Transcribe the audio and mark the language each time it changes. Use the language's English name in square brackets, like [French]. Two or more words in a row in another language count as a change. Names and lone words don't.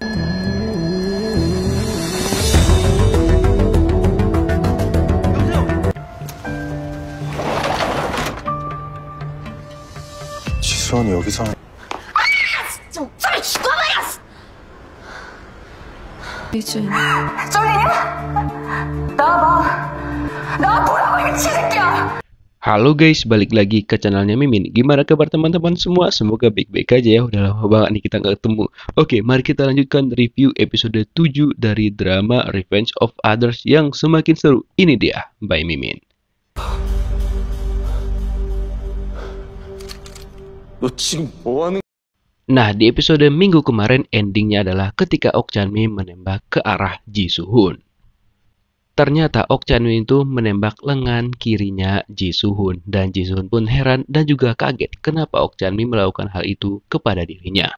[Korean] 지수원이 여기서 좀 죽어버렸어! 이제 나 보라고 이 새끼야! [Indonesian] Halo guys, balik lagi ke channelnya Mimin. Gimana kabar teman-teman semua? Semoga baik-baik aja ya. Udah lama banget nih kita nggak ketemu. Oke, mari kita lanjutkan review episode 7 dari drama Revenge of Others yang semakin seru. Ini dia, by Mimin. [Korean] 너 지금 뭐 하는? [Indonesian] Nah, di episode minggu kemarin endingnya adalah ketika Ok Chan-mi menembak ke arah Ji Soo-hun. Ternyata Ok Chan-mi itu menembak lengan kirinya Ji Soo-hun, dan Ji Soo-hun pun heran dan juga kaget kenapa Ok Chan-mi melakukan hal itu kepada dirinya.